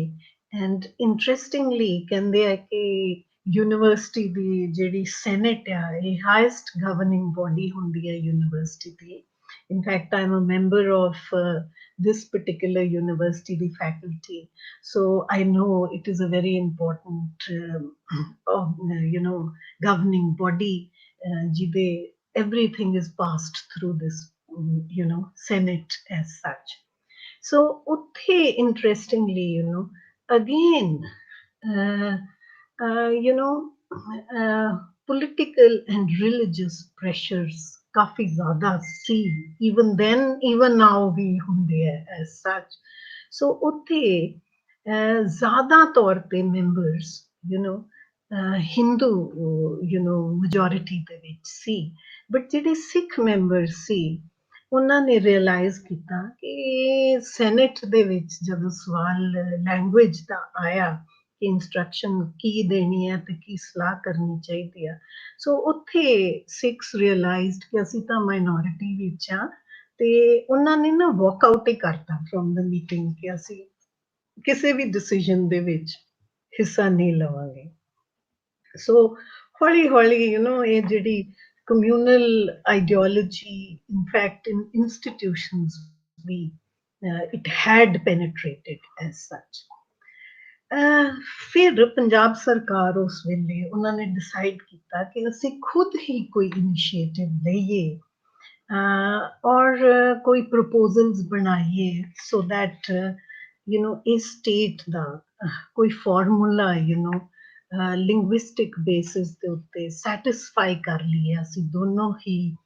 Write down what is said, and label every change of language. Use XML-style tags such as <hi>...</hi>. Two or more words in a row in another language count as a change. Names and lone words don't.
<en>and interestingly</en> <pa>ਕਹਿੰਦੇ ਆ ਕਿ ਯੂਨੀਵਰਸਿਟੀ ਦੀ ਜਿਹੜੀ ਸੈਨੇਟ ਆ, ਇਹ</pa> <en>highest governing body</en> <pa>ਹੁੰਦੀ ਹੈ ਯੂਨੀਵਰਸਿਟੀ ਦੀ।</pa> <en>in fact I am a member of this particular university the faculty, so I know it is a very important you know governing body, jide everything is passed through this you know senate as such. So utthe interestingly, you know, again you know political and religious pressures</en> <pa>ਕਾਫੀ ਜ਼ਿਆਦਾ ਸੀ,</pa> <en>even then even now</en> <pa>ਵੀ ਹੁੰਦੇ ਹੈ</pa> <en>as such.</en> <pa>So ਉੱਥੇ ਜ਼ਿਆਦਾ ਤੌਰ ਤੇ</pa> <en>members, you know,</en> <pa>ਹਿੰਦੂ</pa> <en>you know majority</en> <pa>ਦੇ ਵਿੱਚ ਸੀ, but ਜਿਹੜੇ ਸਿੱਖ members ਸੀ ਉਹਨਾਂ ਨੇ ਰਿਅਲਾਈਜ਼ ਕੀਤਾ ਕਿ ਸੈਨੇਟ ਦੇ ਵਿੱਚ ਜਦੋਂ ਸਵਾਲ ਲੈਂਗੁਏਜ ਦਾ ਆਇਆ ਕਿ ਇੰਸਟਰਕਸ਼ਨ ਕੀ ਦੇਣੀ ਹੈ ਤੇ ਕੀ ਸਲਾਹ ਕਰਨੀ ਚਾਹੀਦੀ ਆ, ਸੋ ਉੱਥੇ ਸਿੱਖਸ ਰਿਅਲਾਈਜ਼ਡ ਕਿ ਅਸੀਂ ਤਾਂ ਮਾਈਨੋਰਿਟੀ ਵਿੱਚ ਆ, ਤੇ ਉਹਨਾਂ ਨੇ ਨਾ ਵਾਕਆਊਟ ਹੀ ਕਰਤਾ</pa> <en>from the meeting</en> <pa>ਕਿ ਅਸੀਂ ਕਿਸੇ ਵੀ ਡਿਸੀਜਨ ਦੇ ਵਿੱਚ ਹਿੱਸਾ ਨਹੀਂ ਲਵਾਂਗੇ।</pa> <en>ਸੋ</en> <pa>ਹੌਲੀ ਹੌਲੀ</pa> <en>you know</en> <pa>ਇਹ ਜਿਹੜੀ</pa> <en>communal ideology, in fact, in institutions, we it had penetrated as such.</en> <pa>ਫਿਰ ਪੰਜਾਬ ਸਰਕਾਰ ਉਸ ਵੇਲੇ ਉਹਨਾਂ ਨੇ ਡਿਸਾਈਡ ਕੀਤਾ ਕਿ ਅਸੀਂ ਖੁਦ ਹੀ ਕੋਈ ਇਨੀਸ਼ੀਏਟਿਵ ਲਈਏ ਔਰ ਕੋਈ ਪ੍ਰਪੋਜ਼ਲਸ ਬਣਾਈਏ</pa> <en>so that</en> <pa>ਇਹ ਸਟੇਟ ਦਾ ਕੋਈ ਫਾਰਮੂਲਾ</pa> <en>linguistic basis</en> <pa>ਦੇ ਉੱਤੇ ਸੈਟਿਸਫਾਈ ਕਰ ਲਈਏ ਅਸੀਂ ਦੋਨੋਂ ਹੀ</pa>